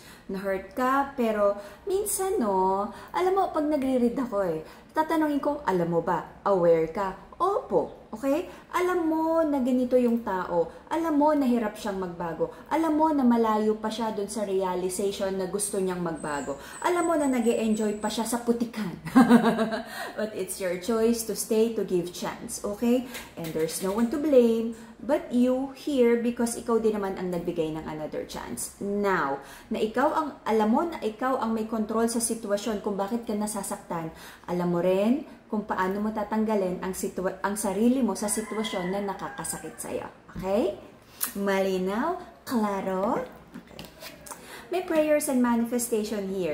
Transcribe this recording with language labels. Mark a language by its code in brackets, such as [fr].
[tl] Na-hurt ka, pero minsan no, alam mo pag nagre-read ako tatanungin ko, alam mo ba, aware ka? Opo. Okay? Alam mo na ganito yung tao. Alam mo na hirap siyang magbago. Alam mo na malayo pa siya dun sa realization na gusto niyang magbago. Alam mo na nag-e-enjoy pa siya sa putikan. [en] But it's your choice to stay, to give chance. Okay? And there's no one to blame but you here because [tl] ikaw din naman ang nagbigay ng [en] another chance. [tl] Now, na ikaw ang, alam mo na ikaw ang may control sa sitwasyon kung bakit ka nasasaktan. Alam mo rin kung paano mo tatanggalin ang sarili mo sa sitwasyon na nakakasakit sa'yo. Okay? Malinaw? Klaro? Okay. [en] May prayers and manifestation here.